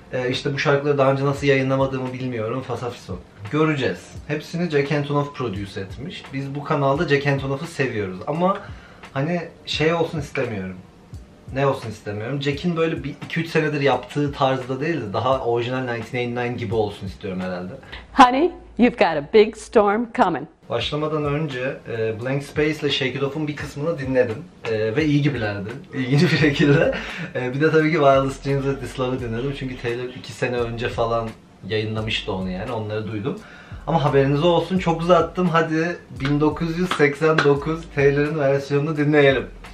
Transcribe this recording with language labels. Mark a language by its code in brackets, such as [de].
[tr] İşte bu şarkıları daha önce nasıl yayınlamadığımı bilmiyorum, fasafiso. Göreceğiz. Hepsini Jack Antonoff produce etmiş. Biz bu kanalda Jack Antonoff'u seviyoruz ama hani şey olsun istemiyorum. Ne olsun istemiyorum? Jack'in böyle 2-3 senedir yaptığı tarzda değil de daha orijinal 1989 gibi olsun istiyorum herhalde. [en] Honey, you've got a big storm coming. [tr] Başlamadan önce Blank Space ile Shake It Off'un bir kısmını dinledim ve iyi gibilerdi. İlginç bir şekilde. Bir de tabii ki Wildest Dreams ve This Love'ı dinledim çünkü Taylor 2 sene önce falan yayınlamıştı onu, yani onları duydum. Ama haberiniz olsun, çok uzattım. Hadi 1989 Taylor'ın versiyonunu dinleyelim.